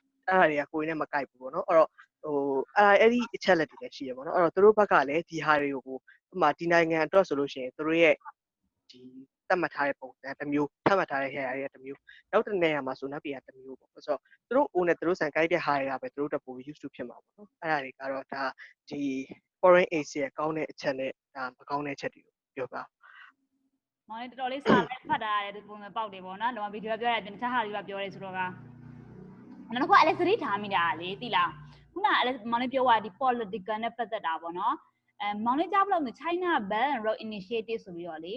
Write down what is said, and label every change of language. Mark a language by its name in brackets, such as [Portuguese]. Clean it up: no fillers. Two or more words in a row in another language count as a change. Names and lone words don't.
[Burmese] အဲ့ဒါတွေကကိုယ်နဲ့မကိုက်ဘူးပေါ့နော်အဲ့တော့အဲ့ဒီအချက်လက်တွေလည်းရှိရပေါ့နော်အဲ့တော့သူတို့ဘက်ကလည်းဒီဟာတွေကိုဥပမာဒီနိုင်ငံအတွက်ဆိုလို့ရှိရင်သူတို့ရဲ့ဒီသတ်မှတ်ထားတဲ့ပုံစံတစ်မျိုးသတ်မှတ်ထားတဲ့ဟာတွေကတစ်မျိုးနောက်တစ်နေရာမှာဆိုနောက်ပြည်ကတစ်မျိုးပေါ့ဆိုတော့သူတို့အိုးနဲ့သူတို့ဆန်ကိုက်တဲ့ဟာတွေကပဲသူတို့တပူ [English] use to [Burmese] ဖြစ်မှာပေါ့နော်အဲ့ဒါတွေကတော့ဒါဒီ [English] foreign aid [Burmese] ရဲ့ကောင်းတဲ့အချက်နဲ့ဒါမကောင်းတဲ့အချက်တွေကိုပြောပါ မောင်လေးတော်တော်လေးစာပဲဖတ်တာရတယ်ဒီပုံစံပေါက်တယ်ပေါ့နော်လောကဗီဒီယိုပြောရတယ်တခြားဟာတွေကပြောတယ်ဆိုတော့ကနောက်တစ်ခုကလည်းသတိထားမိတာလေသိလားခုနကလည်းမောင်လေးပြောတာဒီ political နဲ့ပတ်သက်တာပေါ့နော်မောင်လေးကြားဘလို့ China Belt and Road Initiative ဆိုပြီးတော့လေ